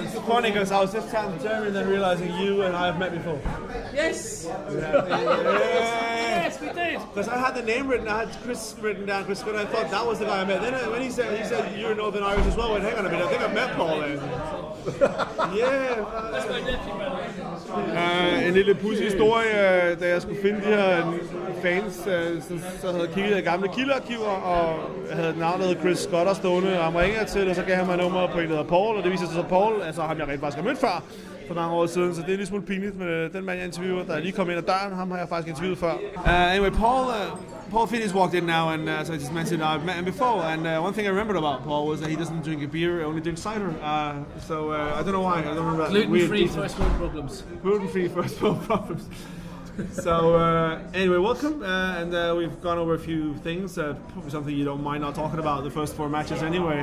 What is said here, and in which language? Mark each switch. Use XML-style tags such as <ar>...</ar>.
<en>It's funny because I was just chatting to Jeremy and then realising you and I have met before. Yes. Yes, we did. Because I had the name written, I had Chris written down, Chris Good. I thought that was the guy I met. Then when he said you're Northern Irish as well. I went, hang on a minute, I think I've met Paul then. Yeah. That's my nephew, by the way.</en> <da>En lille pudsig historie, da jeg skulle finde de her fans, så havde jeg kigget i gamle kildearkiver, og jeg havde et navn, der hed Chris Scott stående, og han ringer til, og så gav han mig nummer på en, der hedder Paul, og det viser sig så Paul, altså ham jeg rent faktisk har mødt før, for mange år siden, så det er lidt smule pinligt, men den mand jeg interviewer, der lige kom ind ad døren, ham har jeg faktisk interviewet før.</da> <en>Anyway, Paul Finney's walked in now, and as I just mentioned, I've met him before, and one thing I remembered about Paul was that he doesn't drink a beer, only drinks cider, so I don't know why, I don't remember that. Gluten-free first world problems. Gluten-free first world problems. So anyway, welcome, and we've gone over a few things, probably something you don't mind not talking about, the first 4 matches anyway.</en>